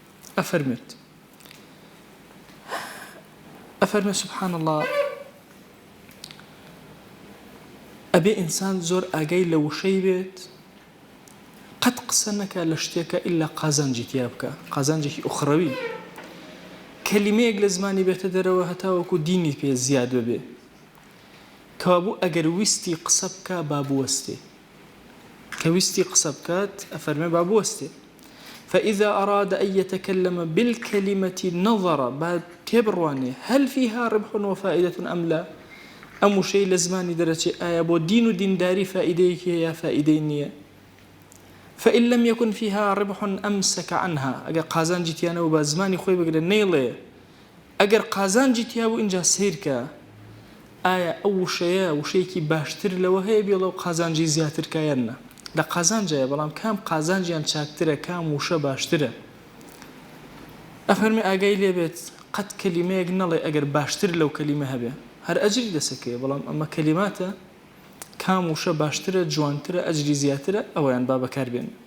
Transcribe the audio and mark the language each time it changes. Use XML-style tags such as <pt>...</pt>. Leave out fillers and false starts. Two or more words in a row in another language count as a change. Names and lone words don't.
<ckb>ئەفەرمێت</ckb> <ar>سبحان الله،</ar> <ckb>ئەبێ ئینسان زۆر ئاگای لە وشەی بێت، قەت قسە نەکا لە شتێکە ئیلا قازانجی تیا بکە، قازانجێکی ئوخڕەوی. کەلیمەیەک لە زمانی بێتە دەرەوە هەتاوەکو دینی پێ زیاد ببێ، کەوابوو ئەگەر ویستی قسە بکە با بوەستێ. کە ویستی قسە بکات ئەفەرمێ با بوەستێ.</ckb> <ar>فإذا أراد أن يتكلم بالكلمة نظر بعد تبروانه هل فيها ربح وفائدة أم لا.</ar> <ckb>ئەم وشەی لە زمانی دەرەچێ ئایا بۆ دین و دینداری فائیدەیەکی هەیە فائیدەی نییە.</ckb> <ar>فإن لم يكن فيها ربح أمسك عنها.</ar> <ckb>ئەگەر قازانجی تیانەوە بە زمانی خۆی بگرێ نەیڵێ. ئەگەر قازانجی تیا بوو اینجا سیرکە، ئایا ئەو وشەیە وشەیەکی باشتر لەوە هەیە بێڵە و قازانجی زیاتر کایەنە. لە قازانجەیە، بەڵام کام قازانجیان چاکترە، کام وشە باشترە. ئەفەرمێ ئاگای لێبێت قەت کەلیمەیەک نەڵێ ئەگەر باشتر لەو کەلیمە هەبێ، هەر ئەجری دەسەکەیە، بەڵام ئەمە کەلیماتە کام وشە باشترە، جوانترە، ئەجری زیاترە، ئەوەیان با بەکاربێن.</ckb>